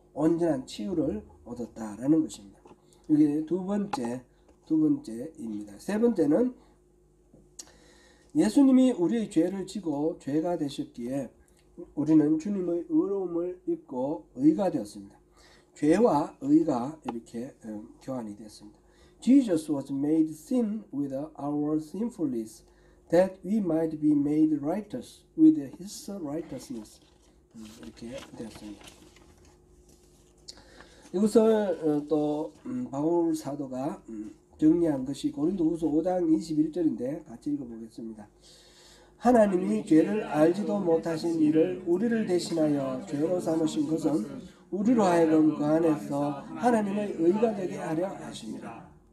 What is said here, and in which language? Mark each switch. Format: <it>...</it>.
<ko>온전한 치유를 얻었다라는 것입니다. 이게 두 번째입니다. 세 번째는 예수님이 우리의 죄를 지고 죄가 되셨기에 우리는 주님의 의로움을 입고 의가 되었습니다. 죄와 의가 이렇게 교환이 됐습니다.</ko> <en>Jesus was made sin with our sinfulness, that we might be made righteous with his righteousness.</en> <ko>이렇게 되었습니다. 이것을 또 바울 사도가 정리한 것이 고린도후서 5장 21절인데 같이 읽어보겠습니다. 하나님이 죄를 알지도 못하신 이를 우리를 대신하여 죄로 삼으신 것은 우리로 하여금 그 안에서 하나님의 의가 되게 하려 하십니다.</ko>